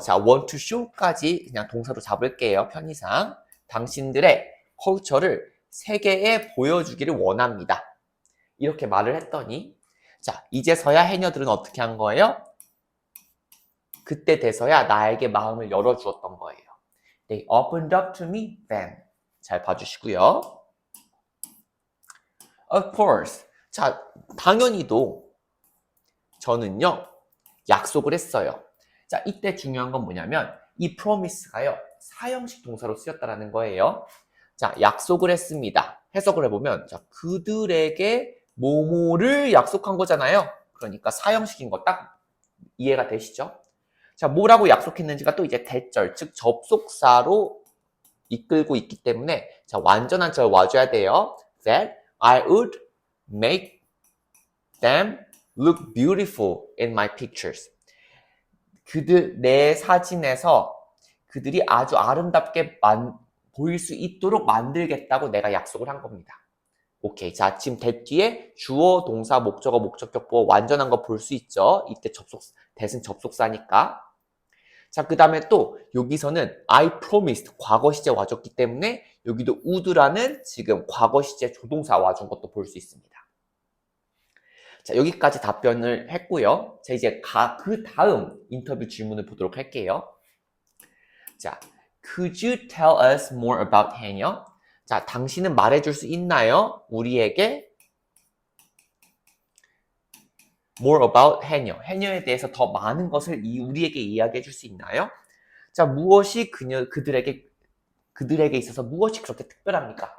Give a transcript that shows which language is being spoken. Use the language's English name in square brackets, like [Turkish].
[Korean] 자, want to show까지 그냥 동사로 잡을게요. 편의상. 당신들의 컬처를 세계에 보여주기를 원합니다. 이렇게 말을 했더니 자, 이제서야 해녀들은 어떻게 한 거예요? 그때 돼서야 나에게 마음을 열어주었던 거예요. [English] They opened up to me then. [Korean] 잘 봐주시고요. [English] Of course. [Korean] 자, 당연히도 저는요, 약속을 했어요. 자, 이때 중요한 건 뭐냐면 이 promise가요, 사형식 동사로 쓰였다라는 거예요. 자, 약속을 했습니다. 해석을 해보면 자, 그들에게 뭐뭐를 약속한 거잖아요. 그러니까 사형식인 거 딱 이해가 되시죠? 자, 뭐라고 약속했는지가 또 이제 대절, 즉 접속사로 이끌고 있기 때문에 자, 완전한 절 와줘야 돼요. [English] That I would make them look beautiful in my pictures. [Korean] 내 사진에서 그들이 아주 아름답게 보일 수 있도록 만들겠다고 내가 약속을 한 겁니다. 오케이. 자, 지금 that 뒤에 주어, 동사, 목적어, 목적격, 보어 완전한 거 볼 수 있죠? 이때 that은 접속사니까. 자, 그 다음에 또 여기서는 I promised 과거 시제 와줬기 때문에 여기도 would라는 지금 과거 시제 조동사 와준 것도 볼 수 있습니다. 자, 여기까지 답변을 했고요. 자, 이제 그 다음 인터뷰 질문을 보도록 할게요. [English] 자, could you tell us more about 해녀? [Korean] 자, 당신은 말해줄 수 있나요? 우리에게 [English] more about [Korean] 해녀. 해녀에 대해서 더 많은 것을 우리에게 이야기해 줄 수 있나요? 자, 무엇이 그들에게 있어서 무엇이 그렇게 특별합니까?